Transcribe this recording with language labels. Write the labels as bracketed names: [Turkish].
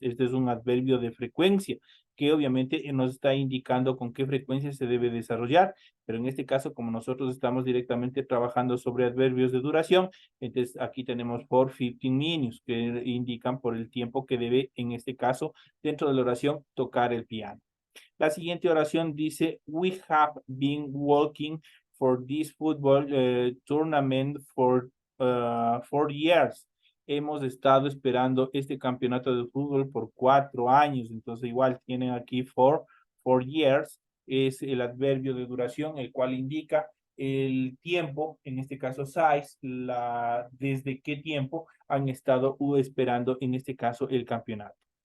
[Spanish] Este es un adverbio de frecuencia que obviamente nos está indicando con qué frecuencia se debe desarrollar, pero en este caso, como nosotros estamos directamente trabajando sobre adverbios de duración, entonces aquí tenemos [English] for 15 minutes, [Spanish] que indican por el tiempo que debe, en este caso, dentro de la oración, tocar el piano. La siguiente oración dice, [English] we have been working for this football tournament for 4 years. [Spanish] hemos estado esperando este campeonato de fútbol por 4 años, entonces igual tienen aquí [English] four years, [Spanish] es el adverbio de duración, el cual indica el tiempo, en este caso size, desde qué tiempo han estado esperando, en este caso, el campeonato.